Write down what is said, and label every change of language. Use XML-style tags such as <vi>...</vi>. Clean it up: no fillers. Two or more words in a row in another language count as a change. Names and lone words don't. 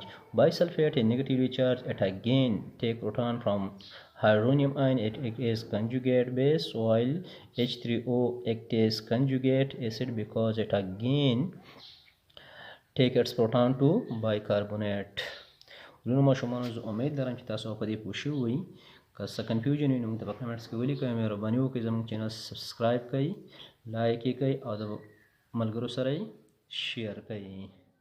<en>Bisulfate is negatively charged. It again take proton from hydronium ion. It acts as conjugate base, while H3O acts as conjugate acid because it again take its proton to bicarbonate.</en> <ps>ورونو ماشومانو زه امید لرم چې تاسو په دې پوه شوي وئ. که څه کنفیوژن وي نو موږ ته په کمنټس کې ولیکئ. مهرباني وکړئ زموږ چینل سبسکرایب کړئ، لایک یې کړئ او د ملګرو سره یې شیر کړئ.</ps>